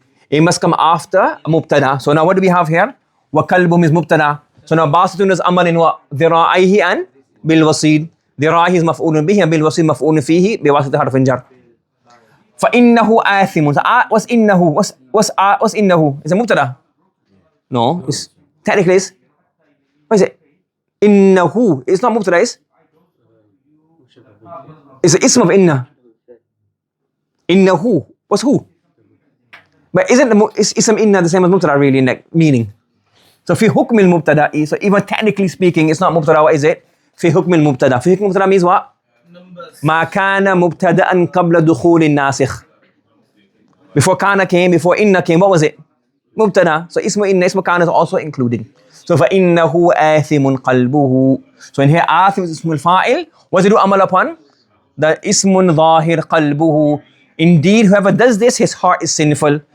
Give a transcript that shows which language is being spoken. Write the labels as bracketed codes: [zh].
[en] It must come after mubtada. So now what do we have here? وَكَلْبُهُمْ is mubtada. So now basitun is amal in what? ذِرَائِهِ and bil-wasid. [ar] ذراعه is مفعول به and بالوصيل مفعول فيه بواسطة حرف جر. فإنه آثم. [en] What's إنه? What's إنه? Is it مبتدا? No. It's technically is. What is it? إنه. It's not مبتدا. It's the ism of إنه. إنه. What's who? But isn't ism إنه the same as مبتدا really in that meaning? [ar] So في حكم المبتدا. [en] So even technically speaking, it's not مبتدا. What is it? في حكم المبتدا. [ar] في حكم المبتدا [en] means what? [ar] ما كان مبتدأ قبل دخول الناسخ. [en] Before كان came, before إن came, what was it? [ar] mubtada. [en] So ismu inna, ismu kana is also including. [ar] So فَإِنَّهُ آثِمٌ قَلْبُهُ. [en] So in here, آثِم is ismul fa'il. What does it do amal upon? The ismun zahir qalbuhu. Indeed, whoever does this, his heart is sinful.